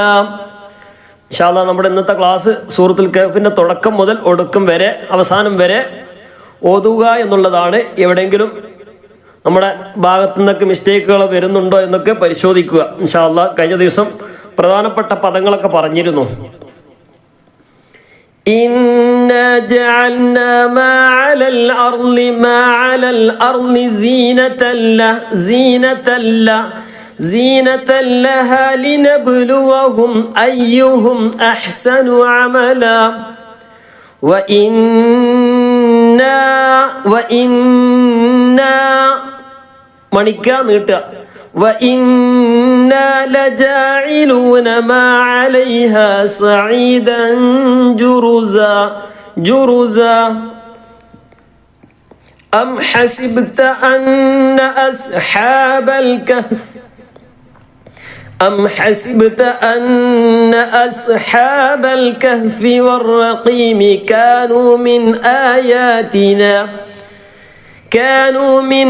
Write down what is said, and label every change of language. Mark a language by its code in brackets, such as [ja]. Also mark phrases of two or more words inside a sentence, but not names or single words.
[ar] إن شاء الله [ml] നമ്മുടെ ഇന്നത്തെ ക്ലാസ് സൂറത്തുൽ കഹ്ഫിന്റെ തുടക്കം മുതൽ ഒടുക്കം വരെ അവസാനം വരെ ഓതുക എന്നുള്ളതാണ്. എവിടെയെങ്കിലും നമ്മുടെ ഭാഗത്തു നിന്നൊക്കെ മിസ്റ്റേക്കുകൾ വരുന്നുണ്ടോ എന്നൊക്കെ പരിശോധിക്കുക. [ar] إن شاء الله [ml] കഴിഞ്ഞ ദിവസം പ്രധാനപ്പെട്ട പദങ്ങളൊക്കെ പറഞ്ഞിരുന്നു. [ar] إنا جعلنا ما على الأرض زينة لها لنبلوهم أيهم أحسن عملا وإنا [ml] മണിക്കാ നീട്ടുക. [ar] وإنا لجاعلون ما عليها صعيدا جرزا أم حسبت أن أصحاب الكهف والرقيم كانوا من